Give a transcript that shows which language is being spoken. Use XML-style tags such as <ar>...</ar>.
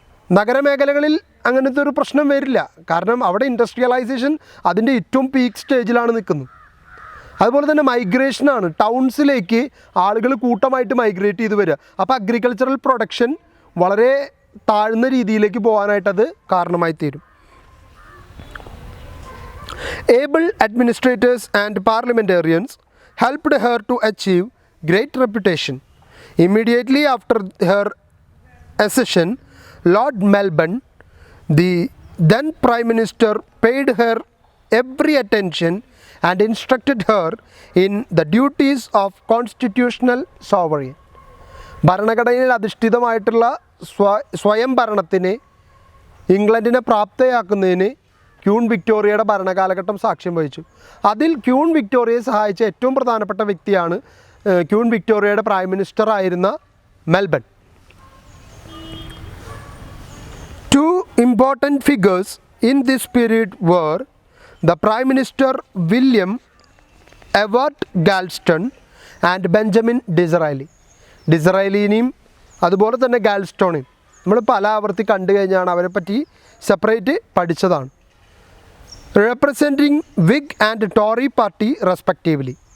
<ml>നഗരമേഖലകളിൽ അങ്ങനത്തെ ഒരു പ്രശ്നം വരില്ല. കാരണം അവിടെ ഇൻഡസ്ട്രിയലൈസേഷൻ അതിൻ്റെ ഏറ്റവും പീക്ക് സ്റ്റേജിലാണ് നിൽക്കുന്നത്. അതുപോലെ തന്നെ മൈഗ്രേഷനാണ്. ടൗൺസിലേക്ക് ആളുകൾ കൂട്ടമായിട്ട് മൈഗ്രേറ്റ് ചെയ്ത് വരിക. അപ്പോൾ അഗ്രികൾച്ചറൽ പ്രൊഡക്ഷൻ വളരെ താഴ്ന്ന രീതിയിലേക്ക് പോകാനായിട്ടത് കാരണമായി തീരും.</ml> <en>Able administrators and parliamentarians helped her to achieve great reputation. Immediately after her accession, Lord Melbourne, the then Prime Minister, paid her every attention and instructed her in the duties of constitutional sovereign.</en> <ml>ഭരണഘടനയിൽ അധിഷ്ഠിതമായിട്ടുള്ള സ്വയം ഭരണത്തിന് ഇംഗ്ലണ്ടിനെ പ്രാപ്തയാക്കുന്നതിന് queen വിക്ടോറിയയുടെ ഭരണകാലഘട്ടം സാക്ഷ്യം വഹിച്ചു. അതിൽ queen വിക്ടോറിയയെ സഹായിച്ച ഏറ്റവും പ്രധാനപ്പെട്ട വ്യക്തിയാണ് ക്യൂൺ വിക്ടോറിയയുടെ പ്രൈം മിനിസ്റ്റർ ആയിരുന്ന Melbourne.</ml> <en>Two important figures in this period were the Prime Minister William Ewart Galston and Benjamin Disraeli.</en> <ml>ഡിസറൈലിനെയും അതുപോലെ തന്നെ ഗാൽസ്റ്റോണെയും നമ്മൾ പല ആവർത്തി കണ്ടു കഴിഞ്ഞാണ് അവരെ പറ്റി സെപ്പറേറ്റ് പഠിച്ചതാണ്.</ml> <en>Representing Whig and Tory party respectively.</en>